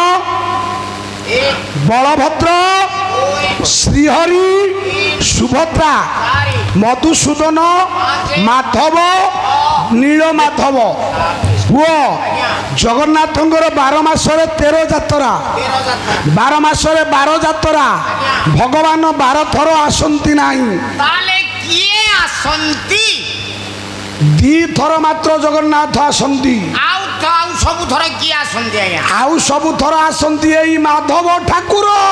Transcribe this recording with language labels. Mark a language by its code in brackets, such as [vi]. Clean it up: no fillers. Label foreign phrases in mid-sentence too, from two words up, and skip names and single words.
[or] ବଳଭଦ୍ର ଶ୍ରୀହରି ସୁଭଦ୍ରା ମଧୁସୂଦନ ମାଧବ ନୀଳ ମାଧବ ଓ ଜଗନ୍ନାଥ 12 ମାସରେ 13 ଯାତ୍ରା 12 ମାସରେ 12 ଯାତ୍ରା ଭଗବାନ 12 ଥର ଆସନ୍ତି ନାହିଁ ଦି ଥର ମାତ୍ର ଜଗନ୍ନାଥ ଆସନ୍ତି ଆଉ ସବୁ ଥର ଆସନ୍ତି ଏଇ ମାଧବ ଠାକୁର